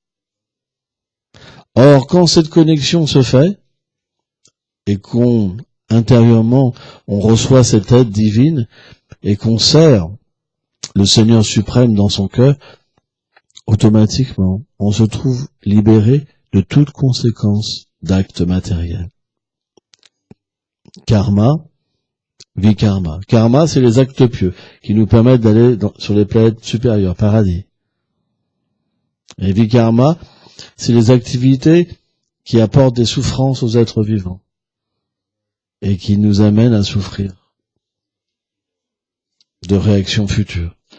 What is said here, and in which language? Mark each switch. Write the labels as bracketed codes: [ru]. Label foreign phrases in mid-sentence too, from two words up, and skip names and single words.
[fr] Or, quand cette connexion se fait, et qu'on, intérieurement, on reçoit cette aide divine, et qu'on sert le Seigneur suprême dans son cœur, automatiquement, on se trouve libéré de toute conséquence d'actes matériels. Karma, vikarma. Karma, c'est les actes pieux qui nous permettent d'aller sur les planètes supérieures, paradis. Et vikarma, c'est les activités qui apportent des souffrances aux êtres vivants et qui nous amènent à souffrir de réactions futures.